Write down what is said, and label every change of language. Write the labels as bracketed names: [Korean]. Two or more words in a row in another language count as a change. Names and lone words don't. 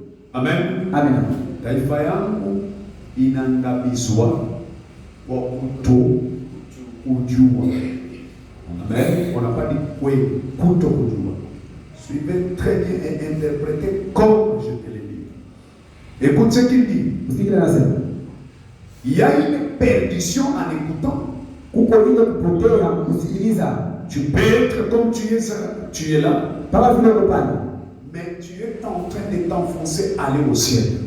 [Swahili] Amen. Amen. Taifa yangu inaangamizwa kwa kutokujua. [French] Amen. On n'a pas dit [Swahili] kweli, kutokujua. [French] Suivez très bien et interprétez comme je te l'ai dit. Écoute ce qu'il dit. Il y a une perdition en écoutant. Tu peux être comme tu es là, mais tu es en train de t'enfoncer aller au ciel.